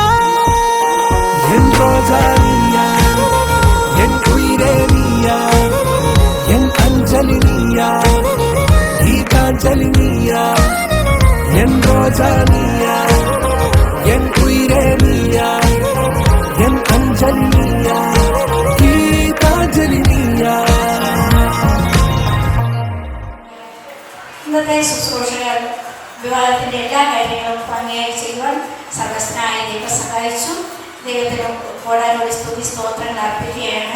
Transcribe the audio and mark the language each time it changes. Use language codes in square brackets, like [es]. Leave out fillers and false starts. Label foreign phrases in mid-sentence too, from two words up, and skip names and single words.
[ta] என் ரோஜா நீயா, என் உயிரே நீயா, என் அஞ்சலி நீயா, கீதாஞ்சலி நீயா. என் ரோஜா நீயா, என் உயிரே நீயா, என் அஞ்சலி நீயா, கீதாஞ்சலி நீயா. [ml] ഇന്നത്തെ ശുശ്രൂഷകൾ വിവാഹത്തിന്റെ എല്ലാ കാര്യങ്ങളും ഭംഗിയായി ചെയ്യുവാൻ സർവസ്നായ ദൈവം സഹായിച്ചു. ദൈവത്തിന് കോടാനോട് സ്തുതി സ്തോത്രങ്ങൾ അർപ്പിക്കുകയാണ്.